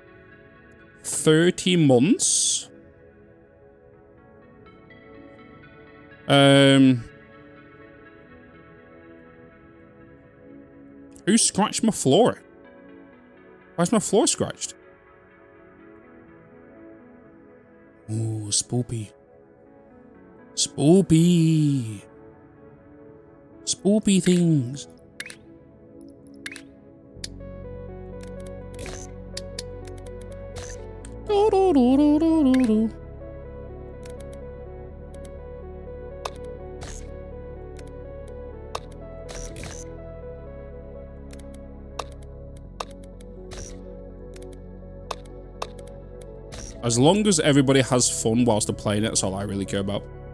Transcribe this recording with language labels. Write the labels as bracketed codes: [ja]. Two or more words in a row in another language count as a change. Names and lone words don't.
[en] 30 months? Who scratched my floor? Why's my floor scratched? Ooh, spoopy. Spoopy. Spoopy things. Do, do, do, do, do, do, do. As long as everybody has fun whilst they're playing it, that's all I really care about.